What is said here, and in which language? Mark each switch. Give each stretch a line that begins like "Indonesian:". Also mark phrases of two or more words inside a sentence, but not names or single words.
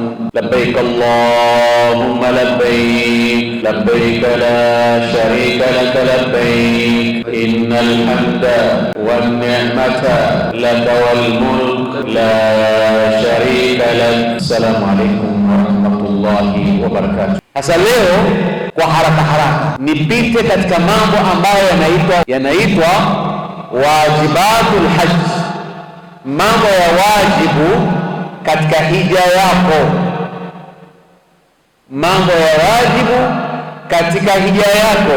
Arabic: لبيك اللهم لبيك، لبيك لا شريك لك لبيك، إن الحمد والنعمة لك والملك لا شريك لك. السلام عليكم ورحمة الله وبركاته.
Swahili: Sasa leo kwa haraka nipite katika mambo ambayo yanaitwa
Arabic: واجبات الحج,
Swahili: mambo ya wajibu katika hija yako, mambo ya wajibu katika hija yako.